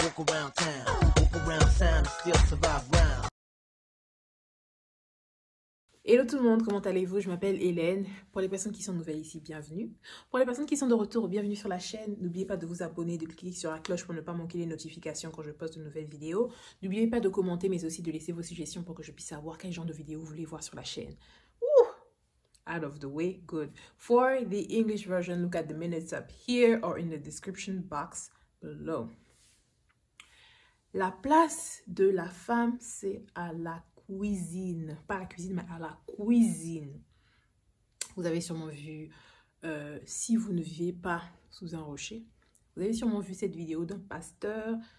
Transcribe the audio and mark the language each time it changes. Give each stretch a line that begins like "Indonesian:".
English: around town, whoop around sound, and still survive round.
French: Hello tout le monde, comment allez-vous? Je m'appelle Hélène. Pour les personnes qui sont nouvelles ici, bienvenue. Pour les personnes qui sont de retour, bienvenue sur la chaîne. N'oubliez pas de vous abonner, de cliquer sur la cloche pour ne pas manquer les notifications quand je poste de nouvelles vidéos. N'oubliez pas de commenter, mais aussi de laisser vos suggestions pour que je puisse savoir quel genre de vidéo vous voulez voir sur la chaîne.
English: Out of the way, good. For the English version, look at the minutes up here or in the description box below.
French: La place de la femme, c'est à la cuisine. Pas à la cuisine, mais à la cuisine. Vous avez sûrement vu, si vous ne vivez pas sous un rocher, vous avez sûrement vu cette vidéo d'un pasteur.